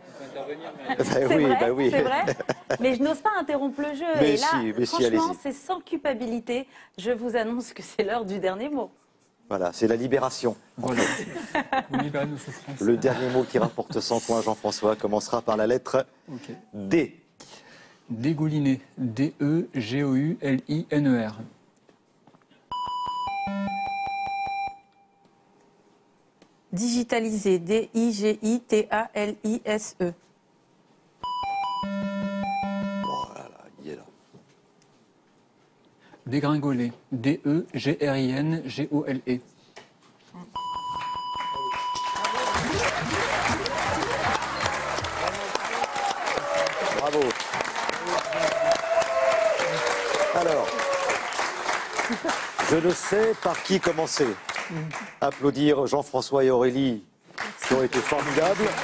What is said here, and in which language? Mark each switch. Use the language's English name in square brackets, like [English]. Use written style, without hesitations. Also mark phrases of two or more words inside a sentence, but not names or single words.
[French] C'est vrai, c'est vrai. Mais je n'ose pas interrompre le jeu. Mais et là, si, franchement, allez-y. c'est sans culpabilité. Je vous annonce que c'est l'heure du dernier mot. Voilà, c'est la libération. Voilà. Vous libérez nos souffrances. Le dernier mot qui rapporte 100 points, Jean-François, commencera par la lettre Ok. D. Dégouliner, D-E-G-O-U-L-I-N-E-R. Digitaliser, D-I-G-I-T-A-L-I-S-E. Voilà, il est là. Dégringoler, D-E-G-R-I-N-G-O-L-E. Bravo. Alors, je ne sais par qui commencer. Applaudir Jean-François et Aurélie, qui ont été formidables.